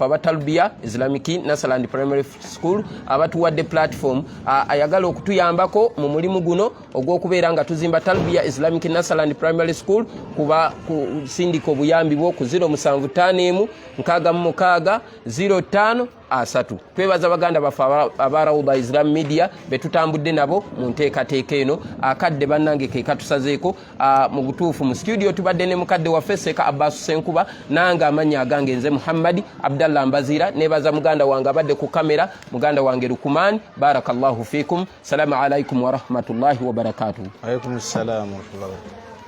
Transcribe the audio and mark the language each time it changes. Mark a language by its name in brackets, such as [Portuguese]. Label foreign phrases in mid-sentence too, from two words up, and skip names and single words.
[Ganda] abatalbiya Islamic Nasaland Primary School abatuwadde platform ayagala okutuyambako mu mulimu guno ogw'okubeera nga tuzimba Talbiya Islamic Nasaland Primary School kuba kusindika obuyambi bwo ku 075 666 05 twebaza baganda baffe abarawuba Islam Media betutambudde nabo mu nteekateeka eno. Akadde bannange ke katusazeeko mu butuufu mu studio tubadde ne mukadde waffe Seeka Abbas Senkuba nange amannya agange nze Muhammad Abdallah Mbazira nebaza muganda wange abadde ku kamera muganda wange Lukuman. [Arabic] بارك الله فيكم. السلام عليكم ورحمة الله وبركاته. عليكم السلام ورحمة الله.